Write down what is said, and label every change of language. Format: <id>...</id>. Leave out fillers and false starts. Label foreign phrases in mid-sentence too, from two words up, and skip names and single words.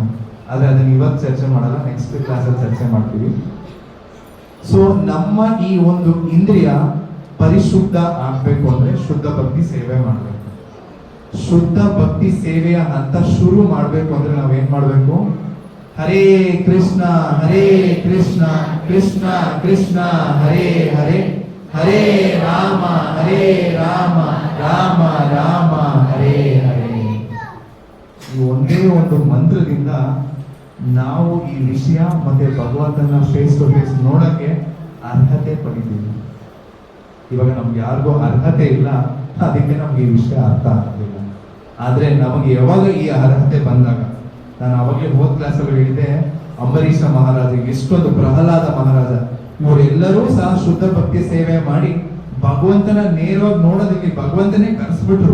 <kn>ಆದ್ರೆ ಅದನ್ನ ಇವತ್ತು ಚರ್ಚೆ ಮಾಡಲ್ಲ,</kn> <en>next class</en> <kn>ಅಲ್ಲಿ ಚರ್ಚೆ ಮಾಡ್ತೀವಿ. ಸೊ ನಮ್ಮ ಈ ಒಂದು ಇಂದ್ರಿಯ ಪರಿಶುದ್ಧ ಆಗ್ಬೇಕು ಅಂದ್ರೆ ಶುದ್ಧ ಭಕ್ತಿ ಸೇವೆ ಮಾಡ್ಬೇಕು. ಶುದ್ಧ ಭಕ್ತಿ ಸೇವೆಯ ಹಂತ ಶುರು ಮಾಡ್ಬೇಕು ಅಂದ್ರೆ ನಾವೇನ್ ಮಾಡ್ಬೇಕು,</kn> <sa>ಹರೇ ಕೃಷ್ಣ ಕೃಷ್ಣ ಕೃಷ್ಣ ಹರೇ ಹರೇ, ಹರೇ ರಾಮ ರಾಮ ರಾಮ ಹರೇ ಹರೇ.</sa> <kn>ಈ ಒಂದೇ ಒಂದು ಮಂತ್ರದಿಂದ ನಾವು ಈ ವಿಷಯ ಮತ್ತೆ ಭಗವಂತನ</kn> <en>face to face</en> <kn>ನೋಡಕ್ಕೆ ಅರ್ಹತೆ ಪಡಿತೀವಿ. ಇವಾಗ ನಮ್ಗೆ ಯಾರಿಗೂ ಅರ್ಹತೆ ಇಲ್ಲ, ಅದಕ್ಕೆ ನಮ್ಗೆ ಈ ವಿಷಯ ಅರ್ಥ ಆಗ್ತಿಲ್ಲ. ಆದ್ರೆ ನಮಗೆ ಯಾವಾಗ ಈ ಅರ್ಹತೆ ಬಂದಾಗ, ನಾನು ಅವಾಗಲೇ ಹೋದ್ ಕ್ಲಾಸಲ್ಲಿ ಹೇಳಿದೆ, ಅಂಬರೀಷ ಮಹಾರಾಜ, ಎಷ್ಟೊಂದು ಪ್ರಹ್ಲಾದ ಮಹಾರಾಜ, ಇವರೆಲ್ಲರೂ ಸಹ ಶುದ್ಧ ಭಕ್ತಿ ಸೇವೆ ಮಾಡಿ ಭಗವಂತನ ನೇರವಾಗಿ ನೋಡೋದಕ್ಕೆ ಭಗವಂತನೇ ಕರೆಸ್ಬಿಟ್ರು.</kn>